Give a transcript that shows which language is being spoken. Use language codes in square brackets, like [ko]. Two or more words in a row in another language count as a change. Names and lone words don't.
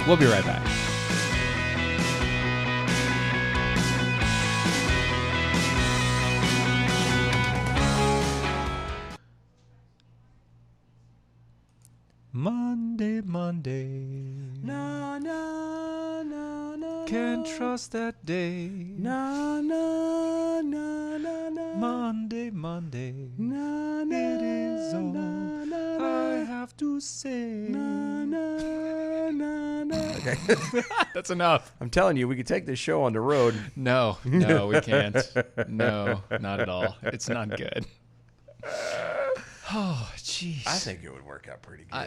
[en] We'll be right back. Monday, Monday. Na, na, na, na, Can't trust that day. na, na, na, na, na. Monday, Monday. Na, na, It is all na, na, I na, have to say. na, na, na, na. Okay. That's enough. I'm telling you, we could take this show on the road. No, we can't. No, not at all. It's not good. Oh, jeez. I think it would work out pretty good.